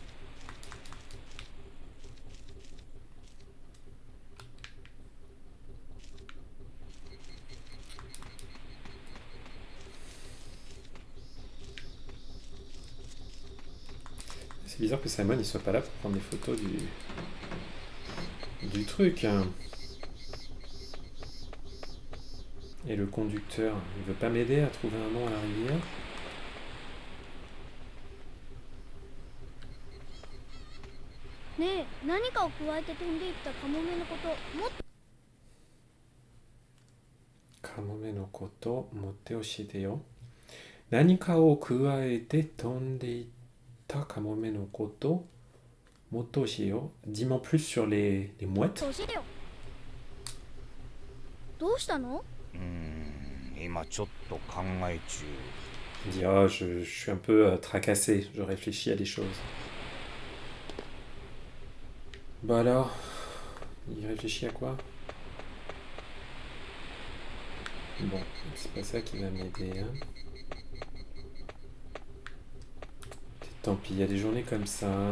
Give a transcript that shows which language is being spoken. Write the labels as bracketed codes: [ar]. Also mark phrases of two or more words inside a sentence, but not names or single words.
[fr] C'est bizarre que Simon il soit pas là pour prendre des photos du truc. Hein. Et le conducteur, il veut pas m'aider à trouver un nom à la rivière? [ja] ねえ、何かを加えて飛んでいったカモメのこともっとカモメのこともっと教えてよ. 何かを咥えて飛んでいったカモメのこともっと教えてよ. [fr] Dis-moi plus sur les mouettes. [ja] 教えてよ。どうしたの？今ちょっと考え中。 [fr] Il dit, oh, je suis un peu tracassé, je réfléchis à des choses. Bah alors, il réfléchit à quoi? Bon, c'est pas ça qui va m'aider. Hein. Tant pis, il y a des journées comme ça.